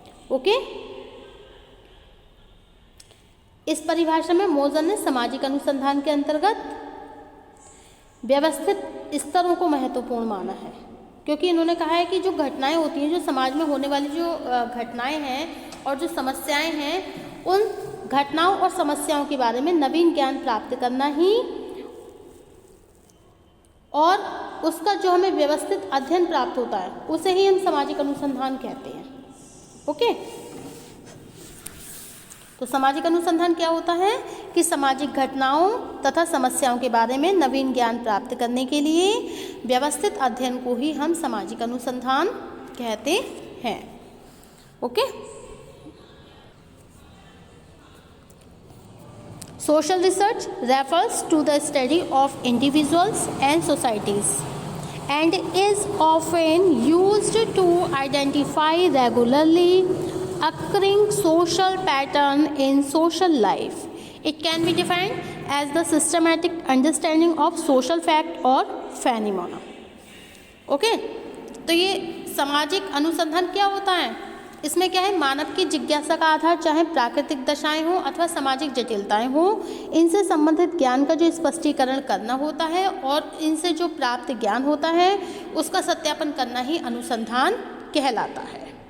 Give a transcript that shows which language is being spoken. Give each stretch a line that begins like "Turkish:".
Hindi: Okay, इस परिभाषा में मोजर ने सामाजिक अनुसंधान के अंतर्गत व्यवस्थित स्तरों को महत्वपूर्ण माना है, क्योंकि इन्होंने कहा है कि जो घटनाएं होती हैं, जो समाज में होने वाली जो घटनाएं हैं और जो समस्याएं हैं, उन घटनाओं और समस्याओं के बारे में नवीन ज्ञान प्राप्त करना ही और उसका जो हमें व्यवस्थित अध्ययन प्राप्त होता है उसे ही हम सामाजिक अनुसंधान कहते हैं. ओके, तो सामाजिक अनुसंधान क्या होता है कि सामाजिक घटनाओं तथा समस्याओं के बारे में नवीन ज्ञान प्राप्त करने के लिए व्यवस्थित अध्ययन को ही हम सामाजिक अनुसंधान कहते हैं.
English: Okay, social research refers to the study of individuals and societies and is often used to identify regularly occurring social pattern in social life. It can be defined as the systematic understanding of social fact or phenomena.
Hindi: Okay, तो ये सामाजिक अनुसंधान क्या होता है? इसमें क्या है, मानव की जिज्ञासा का आधार चाहे प्राकृतिक दशाएं हों अथवा सामाजिक जटिलताएं हों, इनसे संबंधित ज्ञान का जो स्पष्टीकरण करना होता है और इनसे जो प्राप्त ज्ञान होता है उसका सत्यापन करना ही अनुसंधान कहलाता है.